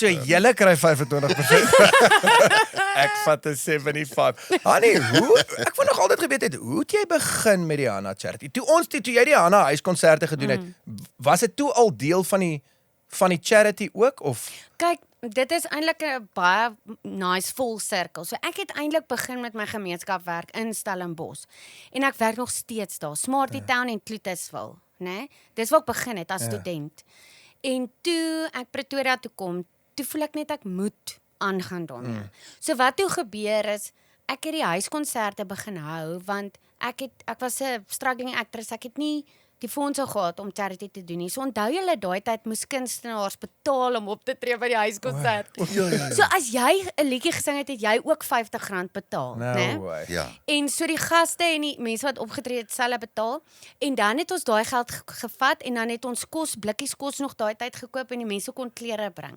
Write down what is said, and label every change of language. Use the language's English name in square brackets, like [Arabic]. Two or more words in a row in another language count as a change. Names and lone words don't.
[Afrikaans] So julle kry 25%. Ek vat 'n 75. Hannie, ek wou nog altyd geweet het, hoe het jy begin met die Hannah Charity? Toe jy die Hannah huiskonserte gedoen het, was dit toe al deel van die charity ook of? Kyk, dit is eintlik 'n baie [English] nice full circle. [Afrikaans] So ek het eintlik begin met my gemeenskapwerk in Stellenbosch. En ek werk nog steeds daar, Smarty Town en Cloetusville, né? Dis waar ek begin het as student. En toe ek Pretoria toe kom, toe voel ek net ek moet aangaan daarmee. So wat toe gebeur is, ek het die huiskonserte begin hou want ek was 'n [English] struggling actress. [Afrikaans] Ek het nie die fondse gehad om charity te doen nie. So onthou julle daai tyd moes kunstenaars betaal om op te tree by die huiskonsert. So as jy 'n liedjie gesing het, het jy ook R50 betaal, né? Ja. En so die gaste en die mense wat opgetree het, selfe betaal. En dan het ons daai geld gevat en dan het ons blikkies kos nog daai tyd gekoop en die mense kon klere bring.